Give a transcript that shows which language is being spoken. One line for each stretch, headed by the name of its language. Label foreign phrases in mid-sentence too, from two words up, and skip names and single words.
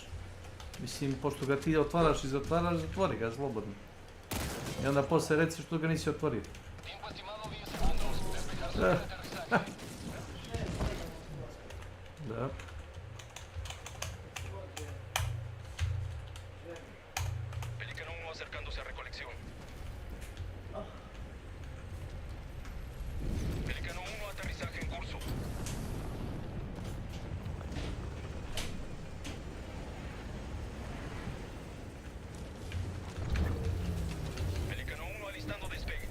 Serbian: Mislim, pošto ga ti otvaraš i zatvaraš, zatvori ga slobodno. I onda posle reci što ga nisi otvorio. Da.
Spanish: Pelicano 1 acercándose a recolección. Pelicano 1, aterrizaje en curso. Pelicano 1 alistando despegue.